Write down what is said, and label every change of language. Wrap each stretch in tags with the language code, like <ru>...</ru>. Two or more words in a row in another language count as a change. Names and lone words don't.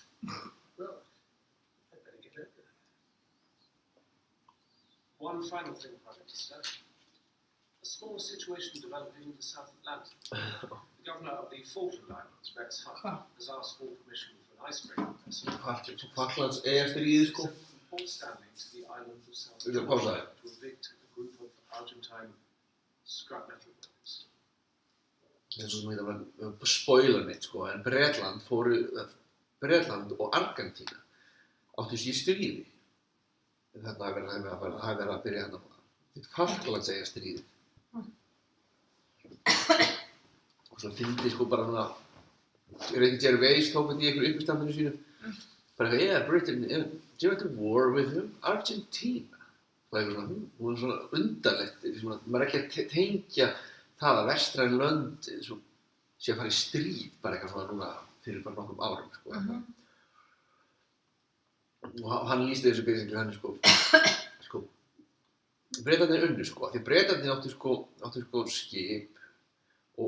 <en>Well, I'd better get over there. One final thing, Prime Minister. A small situation developing in the South Atlantic. The governor of the Falkland Islands, Rex Hunt, has asked for permission for an icebreaker vessel.</en> <is>Falklands stríðið sko</is> <en>From Port Stanley to the island of South</en> <is>Viltu Atlantic pása þér?</is> <en>to evict a group of Argentine scrap metal workers.</en> <is>eins og það var spoiler neitt sko en Bretland og Argentína áttu sér í stríði þetta hafi verið að byrja hérna Falklands stríðið og svo fyndi sko bara núna Ricky Gervais tók þetta í einhverju uppistandinu sínu bara</is> <en>yeah, Britain joined a war with Argentina</en> <is>og það er svona undarlegt maður er ekki að tengja það að vestræn lönd sé að fara í stríð bara eitthvað svona núna fyrir bara nokkrum árum sko og hann lýsti þessu basically hann sko Bretarnir unnu sko því Bretarnir áttu sko skip og</is>